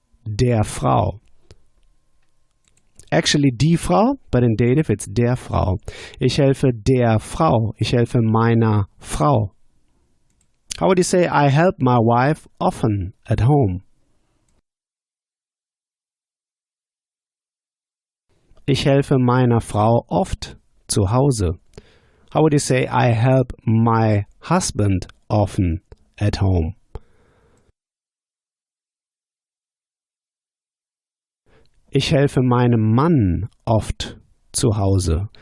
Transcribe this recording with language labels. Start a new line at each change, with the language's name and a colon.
German: Der Frau.
English: Actually die Frau, but in dative it's der Frau.
German: Ich helfe der Frau. Ich helfe meiner Frau.
English: How would you say I help my wife often at home?
German: Ich helfe meiner Frau oft zu Hause.
English: How would you say I help my husband often at home?
German: Ich helfe meinem Mann oft zu Hause.